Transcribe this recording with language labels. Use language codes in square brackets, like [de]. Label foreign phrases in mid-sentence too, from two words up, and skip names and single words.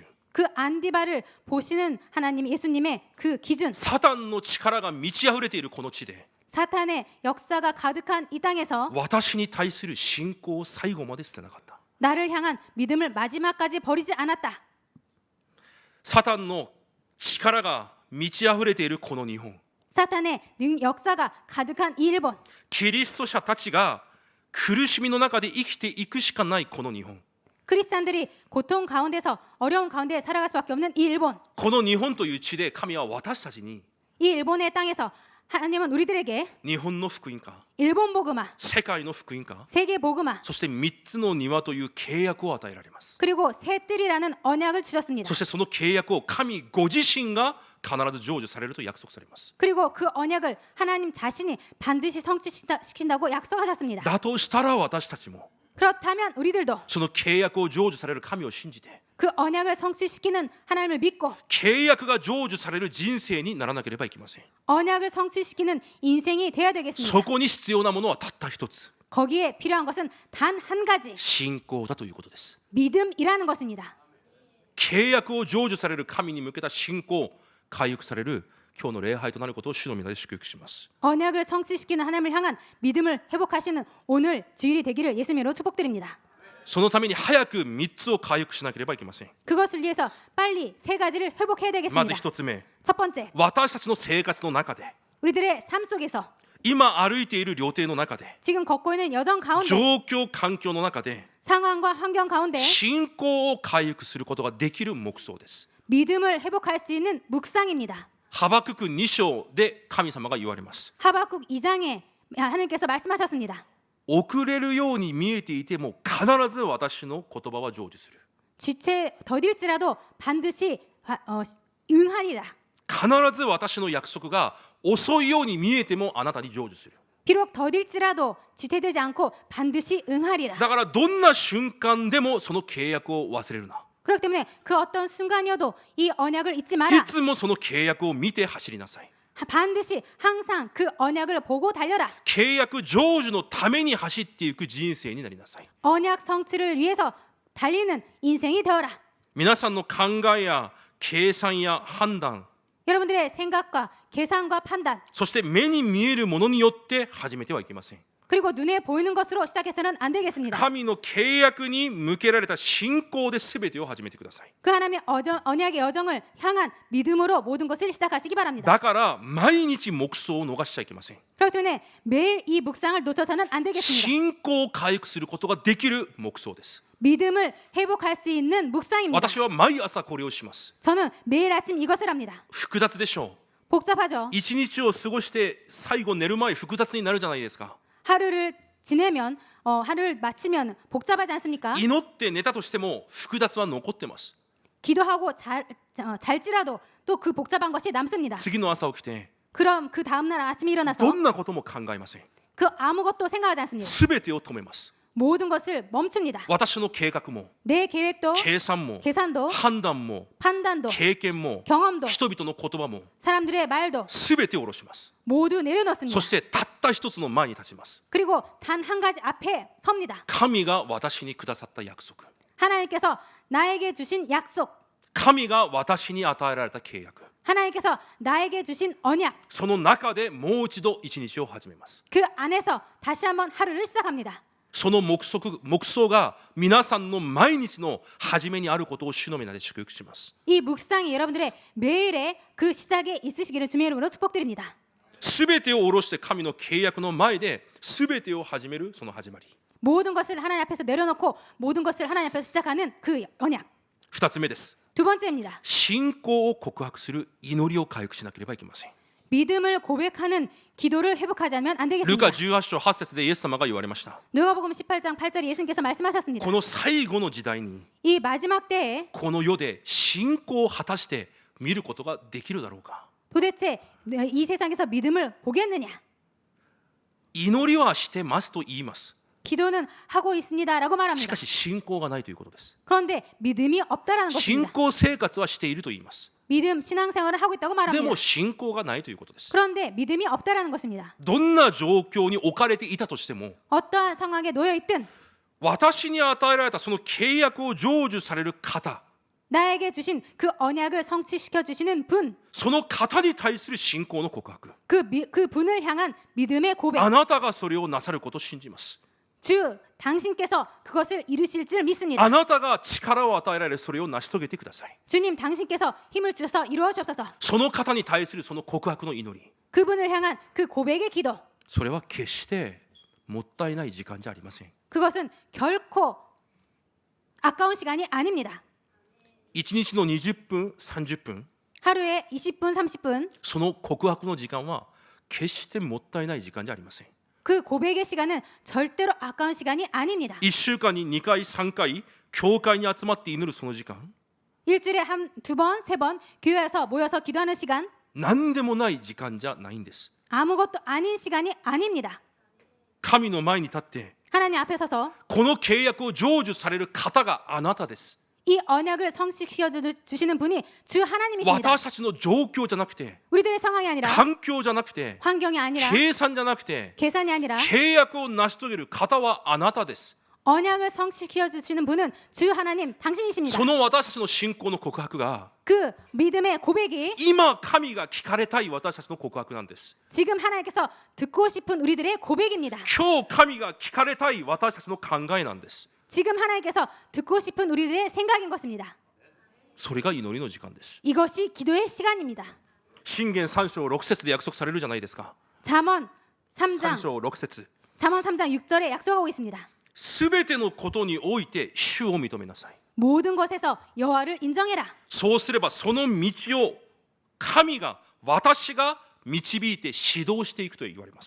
[ko] 그 안디바를 보시는 하나님 예수님의 그 기준, [ja] サタンの力が満ち溢れているこの地で [ko] 사탄의 역사가 가득한 이 땅에서 [ja] 私に対する信仰を最後まで捨てなかった。 [ko] 나를 향한 믿음을 마지막까지 버리지 않았다. [ja] サタンの力が満ち溢れているこの日本、 [ko] 사탄의 역사가 가득한 이 일본, [ja] キリスト者たちが苦しみの中で生きていくしかないこの日本、 [ko] 크리스찬들이 고통 가운데서 어려운 가운데 살아갈 수밖에 없는 이 일본, [ja] この日本という地で神は私たちに [ko] 이 일본의 땅에서 하나님은 우리들에게 [ja] 日本の福音か [ko] 일본 복음화, [ja] 世界の福音か [ko] 세계 복음화, [ja] そして3つの庭という契約を与えられます。 [ko] 그리고 새 뜰이라는 언약을 주셨습니다. [ja] そしてその契約を神ご自身が必ず成就されると約束されます。 [ko] 그리고 그 언약을 하나님 자신이 반드시 성취시킨다고 약속하셨습니다. [ja] だとしたら私たちも [ko] 그렇다면 우리들도 [ja] その契約を成就される神を信じて [ko] 그 언약을 성취시키는 하나님을 믿고 [ja] 契約が成就される人生にならなければいけません。 [ko] 언약을 성취시키는 인생이 돼야 되겠습니다. [ja] そこに必要なものはたった一つ、 [ko] 거기에 필요한 것은 단 한 가지, [ja] 信仰だということです。 [ko] 믿음이라는 것입니다. [ja] 契約を成就される神に向けた信仰、回復される今日の礼拝となることを主の皆で祝福します。 [ko] 언약을 성취시키는 하나님을 향한 믿음을 회복하시는 오늘 주일이 되기를 예수님으로 축복드립니다. [ja] そのために早く3つを回復しなければいけません。 [ko] 그것을 위해서 빨리 세 가지를 회복해야 [ja] まず [ko] 되겠습니다. [ja] 1つ目、 [ko] 첫 번째, [ja] 私たちの生活の中で [ko] 우리들의 삶 속에서 [ja] 今歩いている料亭の中で [ko] 지금 걷고 있는 여정 가운데 [ja] 状況環境の中で [ko] 상황과 환경 가운데 [ja] 信仰を回復することができる黙想です。 [ko] 믿음을 회복할 수 있는 묵상입니다. [ja] ハバクク2章で神様が言われます。 [ko] 하박국 2장에 하나님께서 말씀하셨습니다. [ja] 遅れるように見えていても必ず私の言葉は成就する。 [ko] 지체 더딜지라도 반드시 응하리라. [ja] 必ず私の約束が遅いように見えてもあなたに成就する。 [ko] 비록 더딜지라도 지체되지 않고 반드시 응하리라. [ja] だからどんな瞬間でもその契約を忘れるな。 [ko] 그렇기 때문에 그 어떤 순간이어도 이 언약을 잊지 [ja] い [ko] 마라. [ja] つもその契約を見て走りなさい。 [ko] 반드시 항상 그 언약을 보고 달려라. [ja] 契約成就のために走っていく人生になりなさい。 [ko] 언약 성취를 위해서 달리는 인생이 되어라. [ja] 皆さんの考えや計算や判断、 [ko] 여러분들의 생각과 계산과 판단, [ja] そして目に見えるものによって始めてはいけません。 [ko] 그리고 눈에 보이는 것으로 시작해서는 안 되겠습니다. [ja] 神の契約に向けられた信仰で全てを始めてください。 [ko] 그 하나님의 언약의 여정을 향한 믿음으로 모든 것을 시작하시기 바랍니다. [ja] だから毎日黙想を逃しちゃいけません。 [ko] 그렇기 때문에 매일 이 묵상을 놓쳐서는 안 되겠습니다. [ja] 信仰を回復することができる黙想です。 [ko] 믿음을 회복할 수 있는 묵상입니다. [ja] 私は毎朝これをします。 [ko] 저는 매일 아침 이것을 합니다. [ja] 複雑でしょう。 [ko] 복잡하죠. [ja] 一日を過ごして最後寝る前複雑になるじゃないですか。 [ko] 하루를 지내면 하루를 마치면 복잡하지 않습니까? [ja] 祈って寝たとしても複雑は残ってます。 [ko] 기도하고 잘지라도 또 그 복잡한 것이 남습니다. [ja] 次の朝起きて [ko] 그럼 그 다음 날 아침에 일어나서 [ja] どんなことも考えません。 [ko] 그 아무것도 생각하지 않습니다. [ja] すべてを止めます。 [ko] 모든 것을 멈춥니다. [ja] 私の計画も [ko] 내 계획도 [ja] 計算も [ko] 계산도 [ja] 判断も [ko] 판단도 [ja] 経験も [ko] 경험도 [ja] 人々の言葉も [ko] 사람들의 말도 [ja] すべてを下ろします。 [ko] 모두 내려놓습니다. [ja] そしてたった一つの前に立ちます。 [ko] 그리고 단 한 가지 앞에 섭니다. [ja] 神が私にくださった約束、 [ko] 하나님께서 나에게 주신 약속, [ja] 神が私に与えられた契約、 [ko] 하나님께서 나에게 주신 언약, [ja] その中でもう一度一日を始めます。 [ko] 그 안에서 다시 한번 하루를 시작합니다. [ja] その黙想が皆さんの毎日の始めにあることを主の皆で祝福します。 [ko] 이 묵상이 여러분들의 매일의 그 시작에 있으시기를 주님의 이름으로 축복드립니다. [ja] すべてを下ろして神の契約の前ですべてを始めるその始まり。 [ko] 모든 것을 하나님 앞에서 내려놓고 모든 것을 하나님 앞에서 시작하는 그 언약. [ja] 二つ目です。 [ko] 두 번째입니다. [ja] 信仰を告白する祈りを回復しなければいけません。 [ko] 믿음을 고백하는 기도를 회복하지 않으면 안 [ja] ル [ko] 되겠습니다. [ja] カ18章8節でイエス様が言われました。 [ko] 누가복음 18장 8절에 예수님께서 말씀하셨습니다. [ja] この最後の時代に [ko] 이 마지막 때에 [ja] この世で信仰を果たして見ることができるだろうか。 [ko] 도대체 이 세상에서 믿음을 보겠느냐? [ja] 祈りはしてますと言います。 [ko] 기도는 하고 있습니다라고 [ja] し [ko] 말합니다. [ja] かし信仰がないということです。 [ko] 그런데 믿음이 없다라는 [ja] 信 [ko] 것입니다. [ja] 仰生活はしていると言います。 [ko] 믿음 신앙생활을 하고 있다고 [ja] で [ko] 말합니다. [ja] も信仰がないということです。 [ko] 그런데 믿음이 없다라는 것입니다. [ja] どんな状況に置かれていたとしても [ko] 어떠한 상황에 놓여 있든 [ja] 私に与えられたその契約を成就される方、 [ko] 나에게 주신 그 언약을 성취시켜 주시는 분, [ja] その方に対する信仰の告白、 [ko] 그 분을 향한 믿음의 고백. [ja] あなたがそれをなさることを信じます。 [ko] 주 당신께서 그것을 이루실 줄 믿습니다. [ja] あなたが力を与えられそれを成し遂げてください。 [ko] 주님 당신께서 힘을 주셔서 이루어 주옵소서. [ja] その方に対するその告白の祈り、 [ko] 그분을 향한 그 고백의 기도. [ja] それは決してもったいない時間じゃありません。 [ko] 그것은 결코 아까운 시간이 아닙니다. [ja] 1 日の20分、30分、 [ko] 하루에 20분, 30분 [ja] その告白の時間は決してもったいない時間じゃありません。 [ko] 그 고백의 시간은 절대로 아까운 시간이 아닙니다. [ja] 1 週間に2回、3回、教会に集まって祈るその時間、 [ko] 일주일에 두 번, 세 번 교회에서 모여서 기도하는 시간 [ja] 何でもない時間じゃないんです。 [ko] 아무것도 아닌 시간이 아닙니다. [ja] 神の前に立って [ko] 하나님 앞에 서서 [ja] この契約を成就される方があなたです。 [ko] 이 언약을 성취시켜 주시는 분이 주 하나님이십니다. [ja] 私たちの状況じゃなくて、 [ko] 우리들의 상황이 아니라 [ja] 環境じゃなくて、 [ko] 환경이 아니라 [ja] 計算じゃなくて、 [ko] 계산이 아니라 [ja] 契約を成し遂げる方はあなたです。 [ko] 언약을 성취시켜 주시는 분은 주 하나님 당신이십니다. [ja] その私たちの信仰の告白が [ko] 그 믿음의 고백이 [ja] 今神が聞かれたい私たちの告白なんです。 [ko] 지금 하나님께서 듣고 싶은 우리들의 고백입니다. [ja] 今日神が聞かれたい私たちの考えなんです。 [ko] 지금 하나님께서 듣고 싶은 우리들의 생각인 것입니다. [ja] それが祈りの時間です。 [ko] 이것이 기도의 시간입니다. [ja] 箴言3章6節で約束されるじゃないですか。 [ko] 잠언 3 3장 [ja] 章6節 [ko] 잠언 3장 6절에 약속하고 있습니다. [ja] すべてのことにおいて主を認めなさい。 [ko] 모든 것에서 여호와를 인정해라. [ja] そうすればその道を神が私が導いて指導していくと言われます。